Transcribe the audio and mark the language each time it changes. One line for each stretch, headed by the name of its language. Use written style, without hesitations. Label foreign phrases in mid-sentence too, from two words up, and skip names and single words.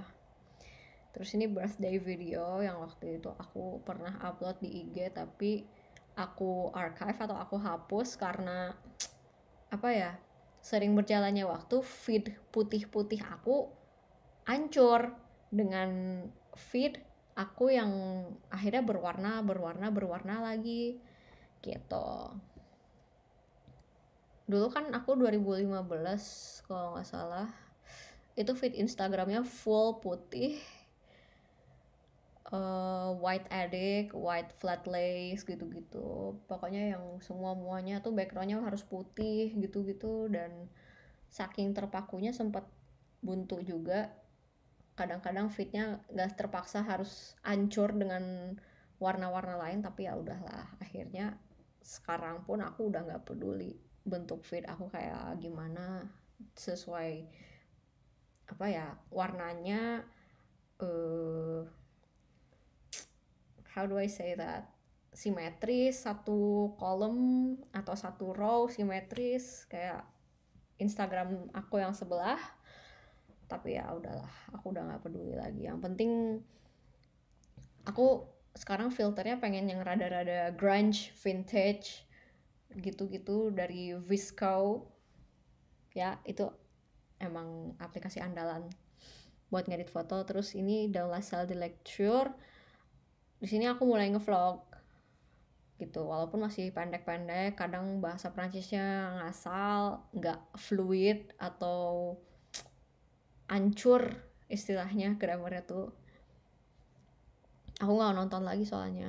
Indonesian: Terus ini
English: birthday video
Indonesian: yang waktu itu aku pernah upload di IG, tapi aku archive atau aku hapus karena apa ya, sering berjalannya waktu feed putih-putih aku hancur dengan feed aku yang akhirnya berwarna lagi gitu. Dulu kan aku 2015 kalau nggak salah itu feed Instagramnya full putih,
English: white addict, white flat lace
Indonesian: gitu-gitu, pokoknya yang muanya tuh backgroundnya harus putih gitu-gitu. Dan saking terpakunya sempat buntu juga, kadang-kadang feednya nggak terpaksa harus hancur dengan warna-warna lain. Tapi ya udahlah, akhirnya sekarang pun aku udah nggak peduli bentuk feed aku kayak gimana, sesuai apa ya warnanya.
English: How do I say that,
Indonesian: simetris, satu kolom atau satu row simetris kayak Instagram aku yang sebelah. Tapi ya udahlah, aku udah nggak peduli lagi. Yang penting aku sekarang filternya pengen yang rada-rada
English: grunge, vintage
Indonesian: gitu-gitu dari VSCO ya. Itu emang aplikasi andalan buat ngedit foto. Terus ini
French: Dans la salle de lecture,
Indonesian: di sini aku mulai ngevlog gitu, walaupun masih pendek-pendek, kadang bahasa Prancisnya ngasal, nggak fluid atau ancur istilahnya, grammarnya tuh aku nggak nonton lagi soalnya.